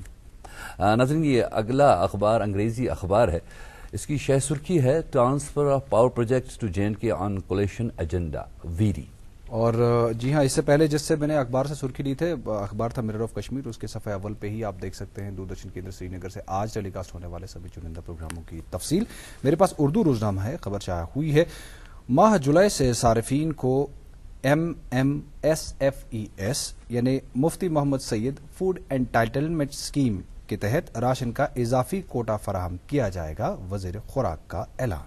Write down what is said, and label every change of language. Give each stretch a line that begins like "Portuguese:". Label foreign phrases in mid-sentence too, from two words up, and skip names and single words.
Urdu: ناظرین یہ اگلا اخبار انگریزی اخبار ہے, اس کی شہ سرخی ہے
English: transfer of power projects to JNK on coalition agenda very.
Urdu: اور جی ہاں, اس سے پہلے جس سے میں نے اخبار سے سرخی لی تھے اخبار تھا مرر آف کشمیر, اس کے صفحہ اول پہ ہی آپ دیکھ سکتے ہیں دوردرشن کیندر سری نگر سے آج ٹیلی کاسٹ ہونے والے سبھی چنندہ پروگراموں کی تفصیل. میرے پاس اردو روزنامہ ہے, خبر شائع ہوئی ہے ماہ جولائی سے صارفین کو MMSFES یعنی مفتی محمد سید فوڈ انٹائٹلمنٹ اسکیم کے تحت راشن کا اضافی کوٹا فراہم کیا جائے گا, وزیر خوراک کا اعلان.